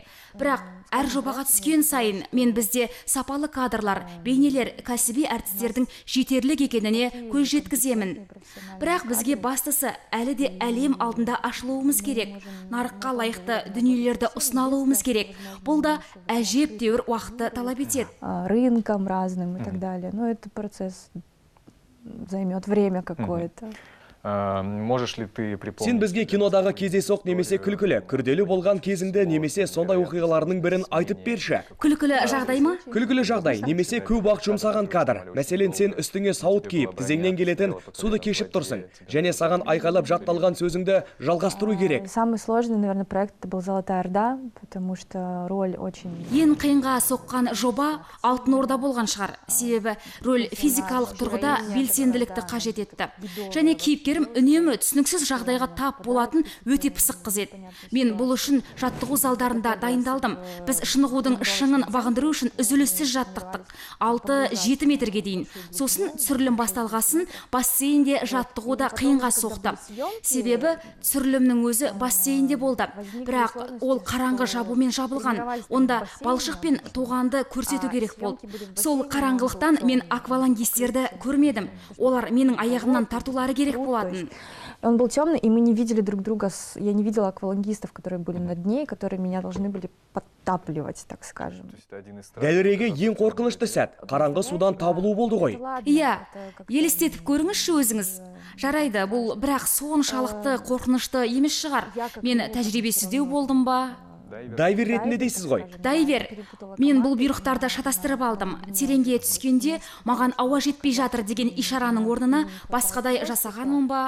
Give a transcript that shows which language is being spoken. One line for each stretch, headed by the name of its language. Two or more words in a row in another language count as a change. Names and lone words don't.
Kazakh: Бірақ әр жобаға түскен сайын мен бізде сапалы кадрлар, бейнелер, кәсіби әртістердің жетерлік екеніне көз жеткіземін. Бірақ бізге бастысы әлі де әлем алдында ашылуымыз керек. Нарыққа лайықты дүниелерді ұсыналуымыз керек. Бұл да әжептәуір уақытты талап етеді.
Russian: Рынком разным и так далее. Но это процесс займет время какое-то. Можешь ли ты припомнить?
Kazakh: Сен бізге кинодағы кездейсоқ немесе күлкілі, күрделі болған кезіңді немесе сондай оқиғаларының бірін айтып берші. Күлкілі жағдай ма? Күлкілі жағдай, немесе көп уақыт жұмсаған кадр. Мәселен, сен үстіңе сауыт киіп, тізеңнен келетін суды кешіп тұрсың, және саған айқайлап жатталған сөзіңді жалғастыру керек.
Russian: Самый сложный, наверное, проект это был «Золотая Орда», потому что роль очень...
Kazakh: Ең қиынға соққан жоба Алтын Орда болған шығар. Себебі роль физикалық тұрғыда белсенділікті қажет етті. Және кейіпкерім үнемі түсініксіз жағдайға тап болатын өте пысық қыз еді. Мен бұл үшін жаттығу залдарында дайындалдым. Біз шынығудың шыңын бағындыру үшін үзіліссіз жаттықтық. 6-7 метрге дейін. Сосын түсірілім басталғасын бассейнде жаттығуда қиынға соқты. Себебі түсірілімнің өзі бассейнде болды. Бірақ ол қараңғы жабумен жабылған. Онда балшық пен тоғанды көрсету керек болды. Сол қараңғылықтан мен аквалангистерді көрмедім. Олар менің аяғымнан тартулары керек болады.
Russian: Он был темный, и мы не видели друг друга. Я не видела аквалангистов, которые были на дне, которые меня должны были подтапливать, так скажем.
Kazakh: Дәлірегі ең қорқынышты сәт, қараңғы судан табылу болды ғой. Иә, елестетіп көріңізші өзіңіз. Жарайды, бұл бірақ соншалықты қорқынышты емес шығар. Мен тәжірибесіздеу болдым ба? Дайвер ретінде дейсіз ғой? Дайвер. Мен бұл бұйрықтарды шатастырып алдым. Тереңге түскенде маған ауа жетпей жатыр деген ишараның орнына басқадай жасағанмын ба?